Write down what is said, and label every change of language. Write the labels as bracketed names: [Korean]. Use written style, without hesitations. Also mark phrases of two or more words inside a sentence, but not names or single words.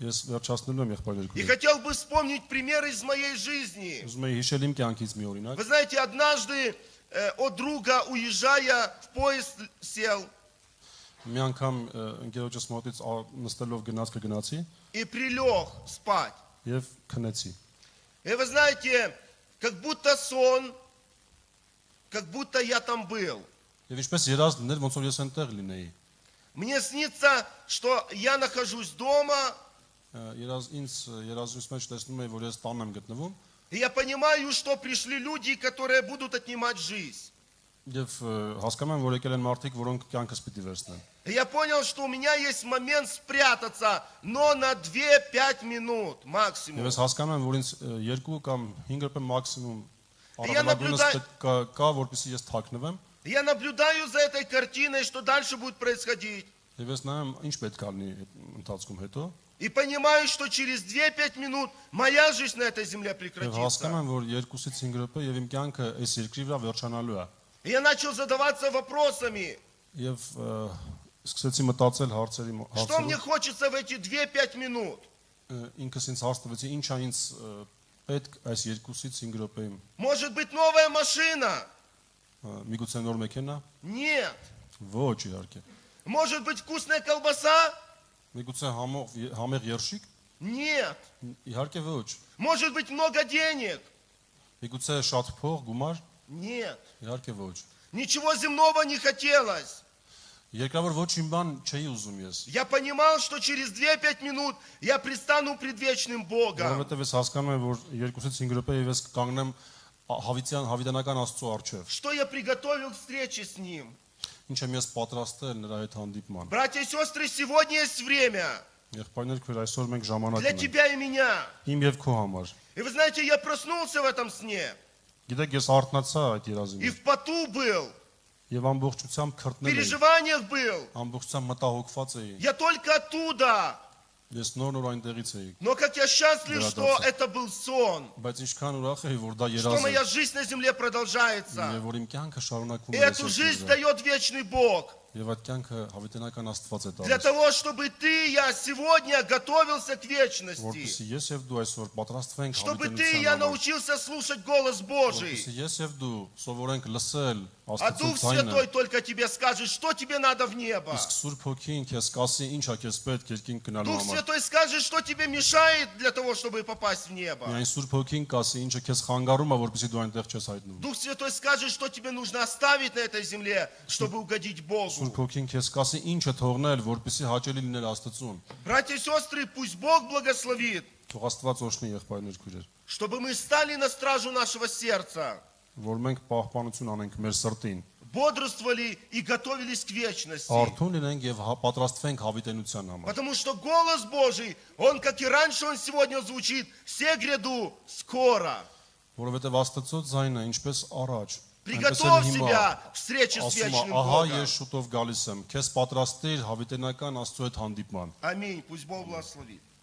[Armenian] Ես վերջացնելու եմ եղբայրներ [Russian] И [Armenian] քույր։ [Russian] хотел бы вспомнить пример из моей жизни. [Armenian] Ուզում եմ հիշել իմ կյանքից մի օրինակ։ [Russian] Вы знаете, однажды от друга, уезжая, в поезд сел [Armenian] Մի անգամ ընկերոջս մոտից նստելով գնացի [Russian] и прилег спать. [Armenian] եւ քնեցի։ [Russian] И вы знаете, как будто сон, как будто я там был. [Armenian] Եվ ինչպես երազ լիներ, ոնց որ ես այնտեղ լինեի։ [Russian] Мне снится, что я нахожусь дома, [Armenian] Ինձ երազույթ մեջ տեսնում եմ, որ ես տան եմ գտնվում [Russian] и я понимаю, что пришли люди, которые будут отнимать жизнь. [Armenian] եւ հասկանում եմ, որ եկել են մարդիկ, որոնք кյանքս պիտի վերցնեն։ [Russian] И я понял, что у меня есть момент спрятаться, но на 2-5 минут [Armenian] Եվ [Russian] максимум. [Armenian] ես հասկանում եմ, որ ինձ 2 կամ 5 րոպե մաքսիմում [Russian] Я [Armenian] առավելագույնս [Russian] наблюдаю- [Armenian] պետք կա, որպեսզի ես թաքնվեմ [Russian] Я наблюдаю за этой картиной, что дальше будет происходить. [Armenian] եւ ես նայեմ ինչ պետք է լինի այդ ընթացքում հետո [Russian] И понимаю, что через 2-5 минут моя жизнь на этой земле [Armenian] եւ [Russian] прекратится. [Armenian] հասկանում եմ, որ 2-ից 5 րոպե եւ իմ կյանքը այս երկրի վրա վերջանալու է։ [Russian] И я начал задаваться вопросами, [Armenian] Եվ սկսեցի մտածել [Russian] что мне [Armenian] հարցերով [Russian] хочется в эти 2-5 минут. [Armenian] ինքս ինձ հարց տվեցի ինչ է ինձ պետք այս 2-ից 5 րոպեում [Russian] Может быть, новая машина? [Armenian] միգուցե նոր մեքենա [Russian] Нет. [Armenian] ոչ իհարկե [Russian] Может быть, вкусная колбаса? [Armenian] միգուցե համեղ երշիկ [Russian] Нет. [Armenian] իհարկե ոչ [Russian] Может быть, много денег? [Armenian] միգուցե շատ փող գումար [Russian] Нет. [Armenian] իհարկե ոչ [Russian] Ничего земного не хотелось. [Armenian] երկրավոր ոչ իմ բան չէի ուզում ես [Russian] Я понимал, что через 2-5 минут я предстану пред вечным Богом. [Armenian] որովհետև ես հասկանում եմ որ 2-ից 5 րոպե եւ ես կանգնեմ հավիտյանական Աստծո առջև [Russian] Что я приготовил к встрече с Ним. [Armenian] ինչ եմ ես պատրաստել նրա հետ հանդիպման [Russian] Братья и сестры, сегодня есть время [Armenian] եղբայրներ քույր այսօր մենք ժամանակ [Russian] для [Armenian] ունենք [Russian] тебя и меня. [Armenian] իմ եւ քո համար [Russian] И вы знаете, я проснулся в этом сне. [Armenian] Գիտեք, ես արթնացա այդ երազի [Russian] И [Armenian] մեջ [Russian] в поту был, [Armenian] եւ ամբողջությամբ [Russian] в [Armenian] քրտնել էի, [Russian] переживаниях был. [Armenian] ամբողջությամբ մտահոգված էի։ [Russian] Я только оттуда. [Armenian] Ես նոր այնտեղից էի, [Russian] Но как я счастлив, что это был сон. [Armenian] բայց ինչքան ուրախ էի, որ դա [Russian] Что [Armenian] երազ [Russian] моя [Armenian] է, [Russian] жизнь на земле [Armenian] եւ [Russian] продолжается. [Armenian] որ իմ կյանքը շարունակվում [Russian] И [Armenian] է [Russian] эту жизнь дает вечный Бог. [Armenian] եւ այդ կյանքը հավիտենական Աստված է [Russian] Для [Armenian] տալիս։ [Russian] того, чтобы ты и я сегодня готовился к вечности. [Armenian] Որպեսզի ես եւ дու այսօր պատրաստվենք [Russian] Чтобы ты и я [Armenian] հավիտենության համար, [Russian] научился слушать голос Божий. [Armenian] որպեսզի ես եւ դու սովորենք լսել [Russian] А Дух [Armenian] Աստծո [Russian] Святой [Armenian] ձայնը, [Russian] только тебе скажет, что тебе надо в небо. [Armenian] իսկ Սուրբ Հոգին քեզ կասի ինչ է քեզ պետք երկինք գնալու [Russian] Дух [Armenian] համար։ [Russian] Святой скажет, что тебе мешает для того, чтобы попасть в небо. [Armenian] Միայն Սուրբ Հոգին կասի ինչը քեզ խանգարում է, որպեսզի դու այնտեղ չես հայտնվում։ [Russian] Дух Святой скажет, что тебе нужно оставить на этой земле, чтобы угодить [Armenian] Սուրբ [Russian] Богу. [Armenian] Հոգին քեզ կասի ինչը թողնել, որպեսզի հաճելի լիներ Աստծուն։ [Russian] Братья и сестры, пусть Бог благословит, [Armenian] Թող Աստված օշնի եղբայրներ քույրեր, [Russian] чтобы мы стали на стражу нашего сердца, [Armenian] որ մենք պահպանություն անենք մեր սրտին, [Russian] бодрствовали и готовились к вечности. [Armenian] արթուն լինենք եւ պատրաստվենք հավիտենության համար։ [Russian] Потому что голос Божий, он, как и раньше, он сегодня звучит, «Все гряду скоро». [Armenian] Որովհետեւ Աստծո ձայնը ինչպես առաջ, [Russian] Приготовь себя к встрече с [Armenian] ասում է, [Russian] вечным [Armenian] ահա [Russian] Богом. [Armenian] ես շուտով գալիս եմ, քեզ պատրաստիր հավիտենական Աստծո հետ հանդիպման։ [Russian] Аминь. Пусть Бог благословит.